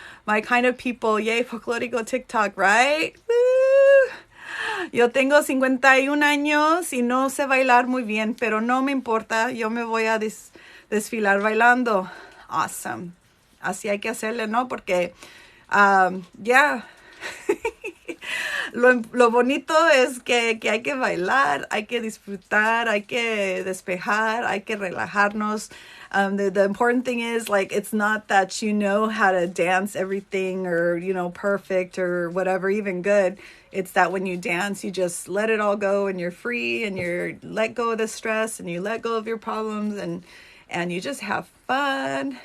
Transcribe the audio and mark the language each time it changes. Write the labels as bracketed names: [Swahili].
[English] My kind of people, yay, Folklorico TikTok, right? Woo! [Spanish] Yo tengo 51 años y no sé bailar muy bien, pero no me importa. Yo me voy a desfilar bailando. [English] Awesome. [Spanish] Así hay que hacerle, ¿no? Porque, yeah. Lo bonito es que hay que bailar, hay que disfrutar, hay que despejar, hay que relajarnos. [English] The important thing is, like, it's not that you know how to dance everything or, perfect or whatever, even good. It's that when you dance, you just let it all go and you're free and you let go of the stress and you let go of your problems and you just have fun.